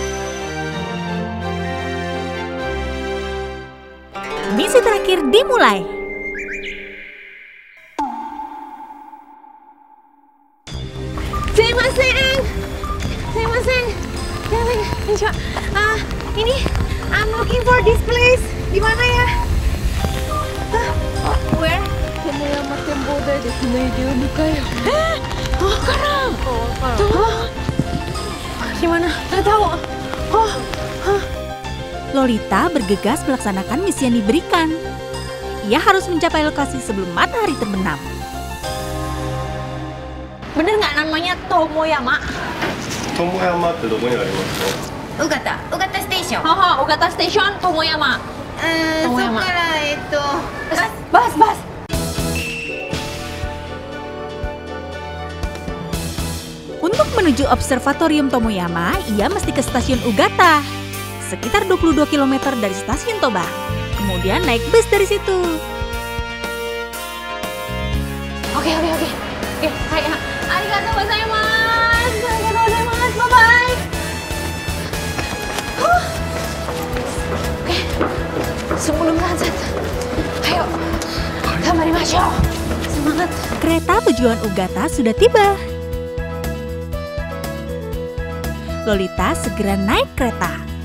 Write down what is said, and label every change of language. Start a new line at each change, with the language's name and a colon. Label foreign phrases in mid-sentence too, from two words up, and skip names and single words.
Indonesian: Misi terakhir dimulai.
English: Ini I'm looking for this place.
Indonesian: Di mana ya?
English: Where?
Japanese: 友山展望台ですね、りゅうぶかよ. Wakaran.
Indonesian: Di mana? Nggak tahu. Lolita bergegas melaksanakan misi yang diberikan. Ia harus mencapai lokasi sebelum matahari terbenam. Bener nggak namanya Tomoyama?
Japanese: 友山ってどこにありますか？ Ugata Station. Ugata Station, Tomoyama. そこから Bas.
Indonesian: Untuk menuju Observatorium Tomoyama, ia mesti ke stasiun Ugata. Sekitar 22 km dari stasiun Toba. Kemudian naik bus dari situ. Oke. Hai.
Japanese: ありがとうございます.
English: Bye-bye.
Indonesian: Oke. Sebelum sunset. Ayo. Gambarimashou. Semangat. Kereta tujuan Ugata sudah tiba. Lolita segera naik kereta.